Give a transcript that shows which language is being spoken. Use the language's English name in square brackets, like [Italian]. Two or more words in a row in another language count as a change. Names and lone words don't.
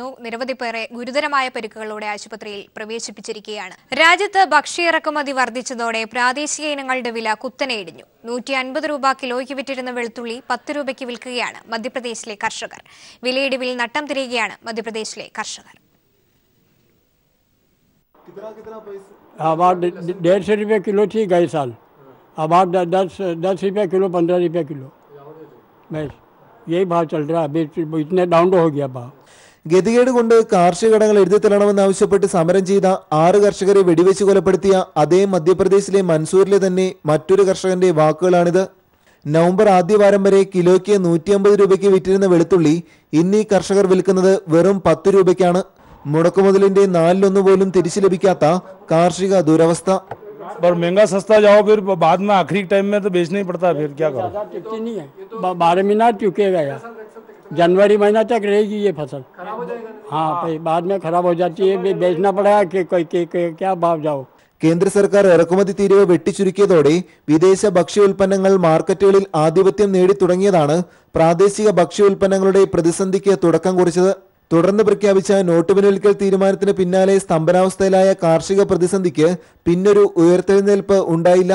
[Malayalam] നിരവധി പേരെ ഗുരുതരമായ പരിക്കുകളോടെ ആശുപത്രിയിൽ പ്രവേശിപ്പിച്ചിരിക്കുകയാണ്. രാജ്യത്ത് ഭക്ഷ്യ ഇറക്കുമതി വർദ്ധിച്ചതോടെ പ്രാദേശിക ഇനങ്ങളുടെ വില കുത്തനെ ഇടിഞ്ഞു. 150 രൂപ കിലോയ്ക്ക് വിറ്റിരുന്ന വെളുത്തുള്ളി 10 രൂപയ്ക്ക് വിൽക്കുകയാണ് മധ്യപ്രദേശിലെ കർഷകർ. വിലയിടിവിൽ നട്ടം തിരിയുകയാണ് മധ്യപ്രദേശിലെ കർഷകർ. [Hindi] about 150 रुपये किलो थी गए साल, अब 10 रुपये किलो 15 रुपये किलो बस यही भाव चल रहा है. अभी इतने डाउन हो गया भाव. [Malayalam] ഗതികേട് കൊണ്ട് കാർഷിക കടങ്ങൾ എഴുതിത്തള്ളണമെന്നാവശ്യപ്പെട്ട് സമരം ചെയ്ത 6 കർഷകരെ വെടിവെച്ച് കൊലപ്പെടുത്തിയ അതേ മധ്യപ്രദേശിലെ മൻസൂരിലെ തന്നെ മറ്റൊരു കർഷകന്റെ വാക്കുകളാണിത്. നവംബർ ആദ്യവാരം വരെ കിലോയ്ക്ക് 150 രൂപയ്ക്ക് വിറ്റിരുന്ന വെളുത്തുള്ളി ഇന്ന് ഈ കർഷകർ വിൽക്കുന്നത് വെറും 10 രൂപയ്ക്കാണ്. മുടക്കുമുതലിന്റെ 4/1 പോലും തിരിച്ചു ലഭിക്കാത്ത കാർഷിക ദുരവസ്ഥ. [Hindi] पर महंगा सस्ता जाओ फिर बाद में आखिरी टाइम में तो बेचना ही पड़ता है. फिर क्या करो? नहीं है 12 महीना चुकेगा यार. जनवरी महीना तक रहेगी ये फसल. हाँ बाद में खराब हो जाती है. बेचना पड़ेगा कि क्या भाव जाओ. [Malayalam] കേന്ദ്ര സർക്കാർ ഇറക്കുമതി തീരുവ വെട്ടിച്ചുരുക്കിയതോടെ വിദേശ ഭക്ഷ്യോൽപ്പന്നങ്ങൾ മാർക്കറ്റുകളിൽ ആധിപത്യം നേടിത്തുടങ്ങിയതാണ് പ്രാദേശിക ഭക്ഷ്യോൽപ്പന്നങ്ങളുടെ പ്രതിസന്ധിക്ക് തുടക്കം കുറിച്ചത്. തുടർന്ന് പ്രഖ്യാപിച്ച നോട്ട് പിൻവലിക്കൽ തീരുമാനത്തിന് പിന്നാലെ സ്തംഭനാവസ്ഥയിലായ കാർഷിക പ്രതിസന്ധിക്ക് പിന്നൊരു ഉയർത്തെഴുന്നേൽപ്പ് ഉണ്ടായില്ല.